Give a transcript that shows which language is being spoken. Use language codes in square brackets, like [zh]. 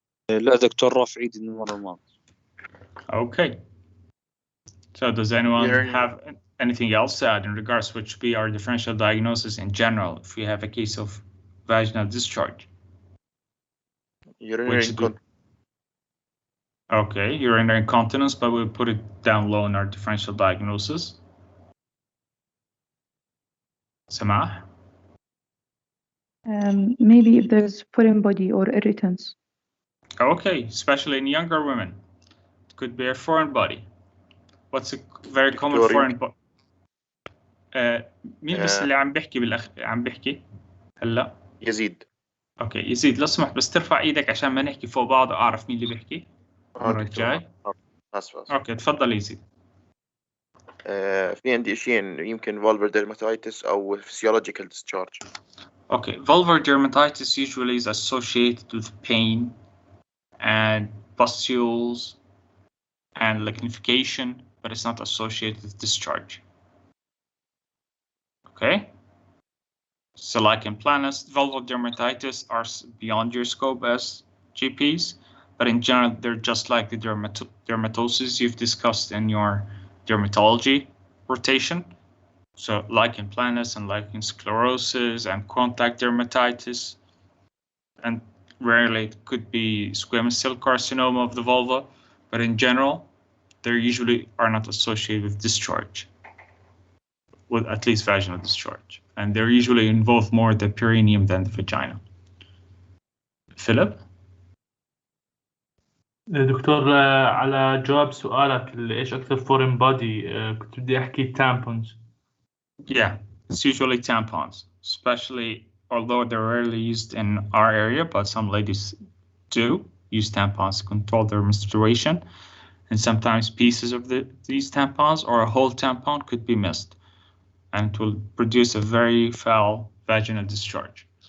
[ar] لا دكتور رفع ايدي من المرة الماضية. [en] Okay. So does anyone have anything else to add in regards to which be our differential diagnosis in general if we have a case of vaginal discharge? Okay, urinary incontinence, but we'll put it down low in our differential diagnosis. Samah? Maybe if there's foreign body or irritants. Okay, especially in younger women. It could be a foreign body. What's a very common foreign body? [ar] مين بس اللي عم بحكي هلا؟ يزيد. اوكي يزيد لو سمحت بس ترفع ايدك عشان ما نحكي فوق بعض اعرف مين اللي بيحكي. المرة الجاي. اسف. اوكي تفضل يزيد. في عندي شيئين يمكن vulvar dermatitis او physiological discharge. [en] Okay, vulvar dermatitis usually is associated with pain and pustules and lichenification, but it's not associated with discharge. Okay? So lichen planus, vulvar dermatitis are beyond your scope as GPs, but in general, they're just like the dermatosis you've discussed in your dermatology rotation. So lichen planus and lichen sclerosis and contact dermatitis, and rarely it could be squamous cell carcinoma of the vulva, but in general, they usually are not associated with discharge, with at least vaginal discharge, and they're usually involve more the perineum than the vagina. Philip? [ar] دكتور على جواب سؤالك ايش اكثر foreign body كنت بدي احكي tampons. [en] Yeah, it's usually tampons, especially although they're rarely used in our area, but some ladies do use tampons to control their menstruation, and sometimes pieces of these tampons or a whole tampon could be missed, and it will produce a very foul vaginal discharge.